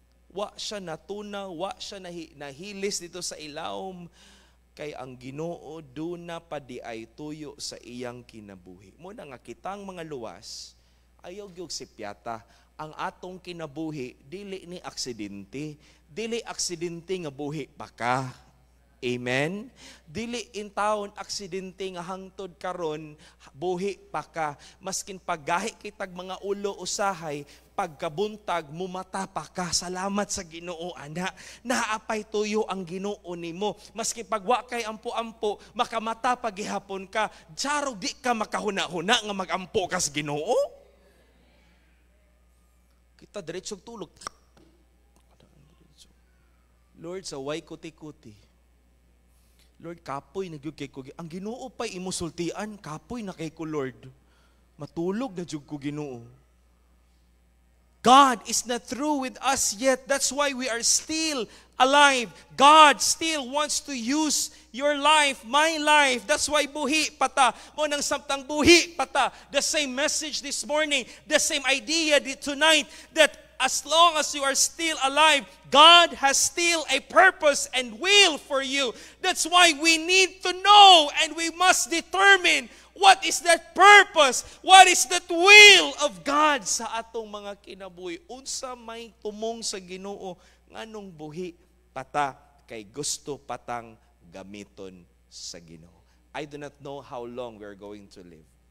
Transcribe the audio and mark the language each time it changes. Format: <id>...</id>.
<ceb>Wa siya natunaw, wa siya nahilis dito sa ilawom, kay ang Ginoo duna pa di ay tuyo sa iyang kinabuhi. Muna nga kitang mga luwas, ayaw gyud sipyata, ang atong kinabuhi dili ni aksidente, dili aksidente nga buhi pa ka. Amen? Dili in taon aksidente nga hangtod karon buhi pa ka. Maskin paggahi kitag mga ulo usahay, pagkabuntag mumata pa ka. Salamat sa Ginoo ana. Naapay tuyo ang Ginoo nimo. Maski pagwa kay ampo-ampo, makamata pagihapon ka. Jarog di ka makahuna-huna nga magampo ka sa Ginoo. Kita diretsog tulog. Lord, sa way kuti-kuti. Lord, kapoy na gyud kay ko. Ang Ginoo pa'y imusultian, kapoy na kay ko, Lord. Matulog na gyud ko, Ginoo.</ceb> <en>God is not through with us yet. That's why we are still alive. God still wants to use your life, my life. That's why</en> <ceb>buhi pata. Mo nang samtang buhi pata.</ceb> <en>The same message this morning, the same idea tonight, that as long as you are still alive, God has still a purpose and will for you. That's why we need to know and we must determine what is that purpose, what is that will of God</en> <ceb>sa atong mga kinabuhi. Unsa may tumong sa Ginoo nganong buhi pata kay gusto patang gamiton sa Ginoo.</ceb> <en>I do not know how long we are going to live.</en>